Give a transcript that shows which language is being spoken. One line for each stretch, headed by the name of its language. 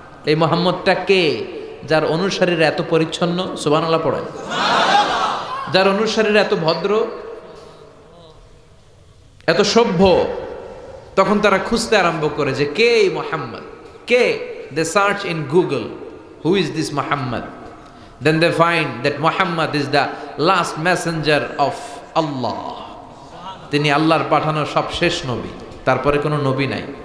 Bangla: এই মোহাম্মদটা কে, যার অনুসারীরা এত পরিচ্ছন্ন? সুবহানাল্লাহ পড়েন। যার অনুসারীরা এত ভদ্র, এত সভ্য। তখন তারা খুঁজতে আরম্ভ করে যে কে এই মোহাম্মদ, কে?
English: They search in Google, who is this Muhammad? Then they find that Muhammad is the last messenger of Allah.
Bangla: তিনি আল্লাহর পাঠানো সবশেষ নবী, তারপরে কোনো নবী নাই।